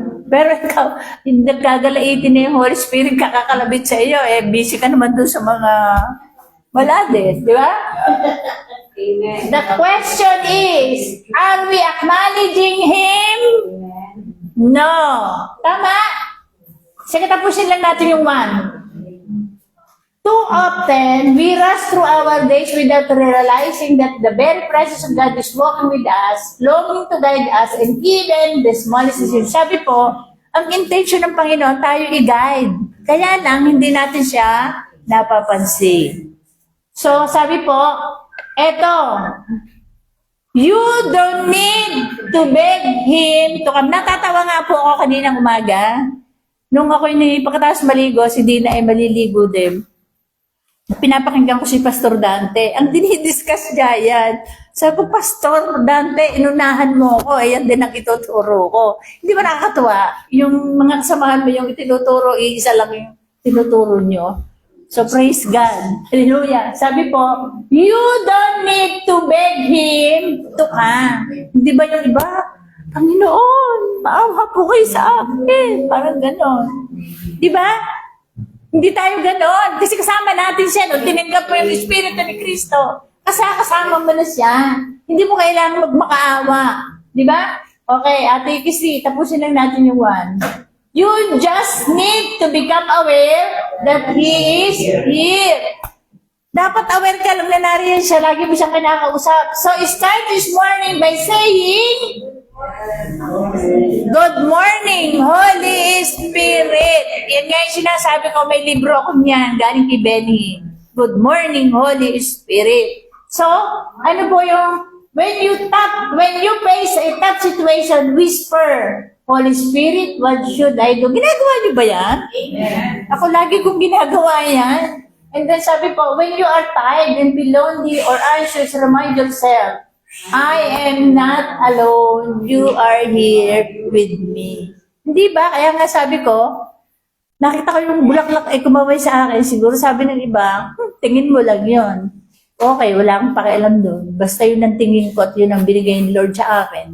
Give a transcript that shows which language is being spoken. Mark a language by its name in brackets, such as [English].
[Filipino] Pero ikaw, nagkagalaitin na yung Holy Spirit, kakakalabit sa iyo, eh busy ka naman doon sa mga malades, di ba? [English] The question is, are we acknowledging Him? No. [Filipino] Tama? Sige, tapusin lang natin yung 1. [English] Too often, we rush through our days without realizing that the very presence of God is walking with us, longing to guide us, and even the smallest decision. [Filipino] Sabi po, ang intention ng Panginoon, tayo i-guide. Kaya lang, hindi natin siya napapansin. So, sabi po, eto, [English] you don't need to beg Him to come. [Filipino] Natatawa nga po ako kaninang umaga. Nung ako'y pagkatapos maligo, si Dina ay maliligo din. Pinapakinggan ko si Pastor Dante. Ang dinidiscuss niya yan. Sabi ko, Pastor Dante, inunahan mo ako. Ayan din ang ituturo ko. Hindi ba nakakatuwa? Yung mga kasamahan mo yung itinuturo, isa lang yung tinuturo nyo. [English] So, praise God. Hallelujah. [Filipino] Sabi po, [English] you don't need to beg Him to come. [Filipino] Hindi ba yung iba? Panginoon, maawa po kayo sa akin. Parang ganon. Di ba? Hindi tayo ganon. Kasi kasama natin siya. No? Tinanggap mo yung Espiritu ni Kristo. Kasama mo na siya. Hindi mo kailangan magmakaawa. Di ba? Okay, Ate Kisi, tapusin lang natin yung 1. [English] You just need to become aware that He is here. [Filipino] Dapat aware ka lang na nariyan siya. Lagi mo siyang kinakausap. [English] So, start this morning by saying, Good morning, Holy Spirit. [Filipino] Yan nga yung sinasabi ko, may libro ako niyan, galing kay Benny. [English] Good morning, Holy Spirit. [Filipino] So, ano po yung, [English] when you face a tough situation, whisper, Holy Spirit, what should I do? [Filipino] Ginagawa niyo ba yan? Amen. Ako lagi kong ginagawa yan. [English] And then [Filipino] sabi po, [English] when you are tired and feel lonely or anxious, remind yourself, I am not alone. You are here with me. [Filipino] Hindi ba? Kaya nga sabi ko, nakita ko yung bulaklak ay kumaway sa akin. Siguro sabi ng iba, tingin mo lang yon. Okay, wala akong pakialam doon. Basta yun ang tingin ko at yun ang binigay ni Lord sa akin.